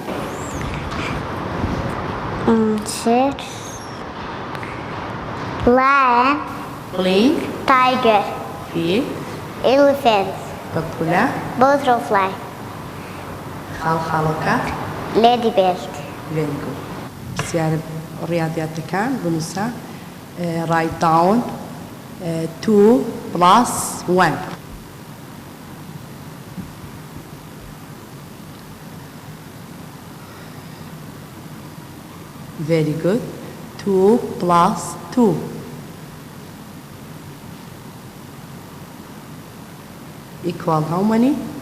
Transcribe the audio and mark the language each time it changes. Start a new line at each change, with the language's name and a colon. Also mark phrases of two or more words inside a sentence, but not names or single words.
English: Sheep, lion,
Central Kurdish: بڵین
English: tiger,
Central Kurdish: فیل
English: elephant,
Central Kurdish: بەپولە
English: butterfly,
Central Kurdish: خاڵخاڵۆکە
English: ladybird. very good.
Central Kurdish: پرسیارە ڕیاضیاتەکان بنووسە
English: write down 2 plus 1. Very good. 2 plus 2. Equal how many?